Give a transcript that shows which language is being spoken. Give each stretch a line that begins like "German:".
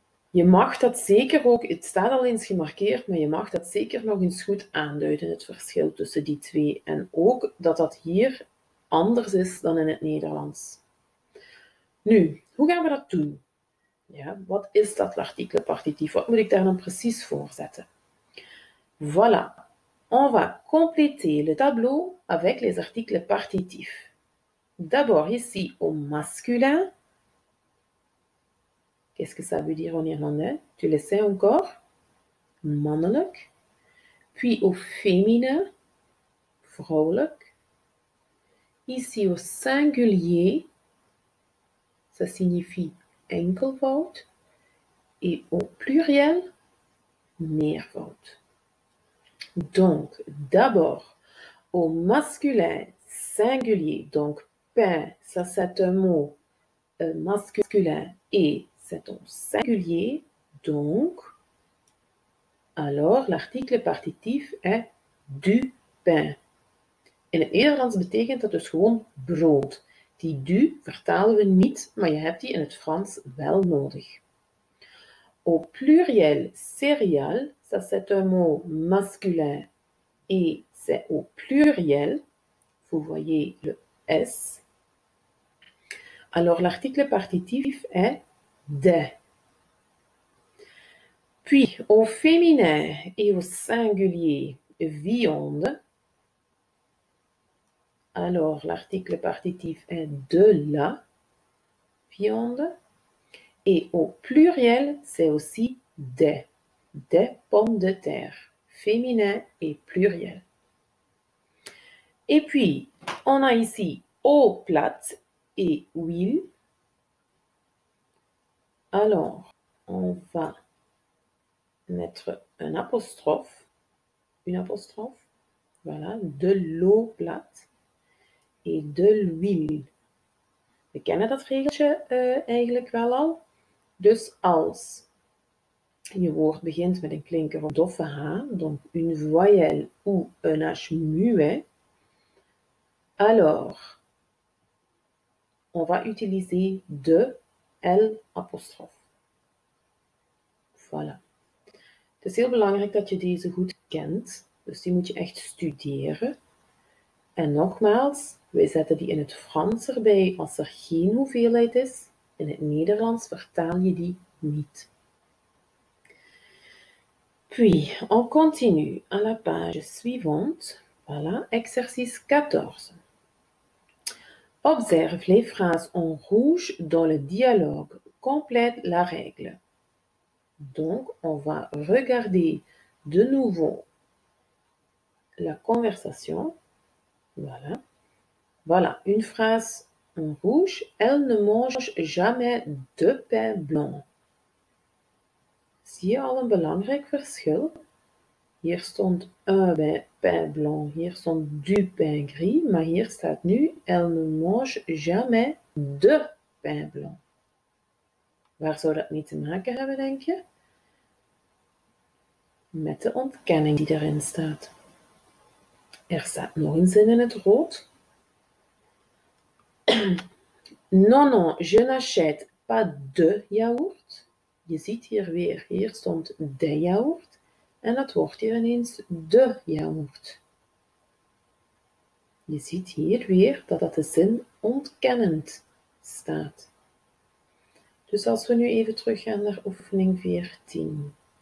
Dutch: Je mag dat zeker ook, het staat al eens gemarkeerd, maar je mag dat zeker nog eens goed aanduiden, het verschil tussen die twee. En ook dat dat hier anders is dan in het Nederlands. Nu, hoe gaan we dat doen? Ja, wat is dat l'article partitif? Wat moet ik daar dan precies voor zetten?
French: Voilà, on va compléter le tableau avec les articles partitifs. D'abord ici au masculin. Qu'est-ce que ça veut dire en irlandais? Tu le sais encore? Mannelijk. Puis au féminin, vrouwelijk. Ici au singulier, ça signifie enkelvoud. Et au pluriel, meervoud. Donc, d'abord, au masculin singulier, donc pain, ça c'est un mot masculin et c'est un singulier, donc, alors l'article partitif est du pain.
Dutch: In het Nederlands betekent dat dus gewoon brood. Die du vertalen we niet, maar je hebt die in het Frans wel nodig.
French: Au pluriel céréales, ça c'est un mot masculin et c'est au pluriel, vous voyez le S. Alors l'article partitif est des. Puis au féminin et au singulier viande, alors l'article partitif est de la viande. Et au pluriel, c'est aussi des pommes de terre. féminin et pluriel. Et puis, on a ici eau plate et huile. Alors, on va mettre un apostrophe, une apostrophe, voilà, de l'eau plate et de l'huile.
Dutch: We kennen dat regeltje eigenlijk wel al. Dus als je woord begint met een klinker of doffe H,
French: donc une voyelle ou un H muet, alors on va utiliser de L apostrophe. Voilà.
Dutch: Het is heel belangrijk dat je deze goed kent, dus die moet je echt studeren. En nogmaals, wij zetten die in het Frans erbij als er geen hoeveelheid is. In het Nederlands vertaal je die niet.
French: Puis, on continue à la page suivante. Voilà, exercice 14. Observe les phrases en rouge dans le dialogue. Complète la règle. Donc, on va regarder de nouveau la conversation. Voilà. Voilà, une phrase en rouge. Elle ne mange jamais de pain blanc.
Dutch: Zie je al een belangrijk verschil? Hier stond
French: un pain blanc,
Dutch: hier stond
French: du pain gris,
Dutch: maar hier staat nu
French: elle ne mange jamais de pain blanc.
Dutch: Waar zou dat mee te maken hebben, denk je? Met de ontkenning die erin staat. Er staat nog een zin in het rood.
French: Non, non, je n'achète pas de yaourt.
Dutch: Je ziet hier weer, hier stond de yaourt. En dat wordt hier ineens de yaourt. Je ziet hier weer dat de zin ontkennend staat. Dus als we nu even teruggaan naar oefening 14.